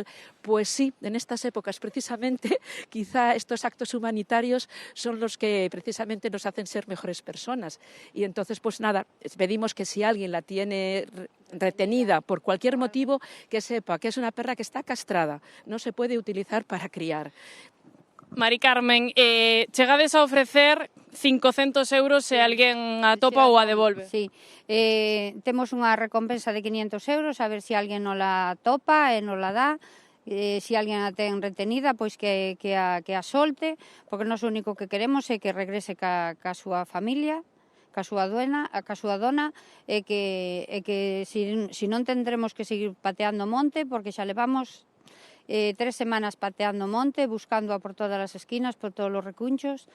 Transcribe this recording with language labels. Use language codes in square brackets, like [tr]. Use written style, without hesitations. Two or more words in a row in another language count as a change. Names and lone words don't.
[es] Pues sí, en estas épocas precisamente, quizá estos actos humanitarios son los que precisamente nos hacen ser mejores personas. Y entonces, pues nada, pedimos que si alguien la tiene retenida por cualquier motivo, que sepa que es una perra que está castrada, no se puede utilizar para criar. [gl] Mari Carmen, chegades a ofrecer 500 euros se alguén atopa ou a devolve. Sí, temos unha recompensa de 500 euros, a ver se alguén non la topa e non la dá. Se alguén a ten retenida, pois que a solte, porque nós o único que queremos é que regrese ca súa familia, ca súa dona, e que si non tendremos que seguir pateando monte, porque xa levamos 3 semanas pateando monte, buscándoa por todas as esquinas, por todos os recunchos.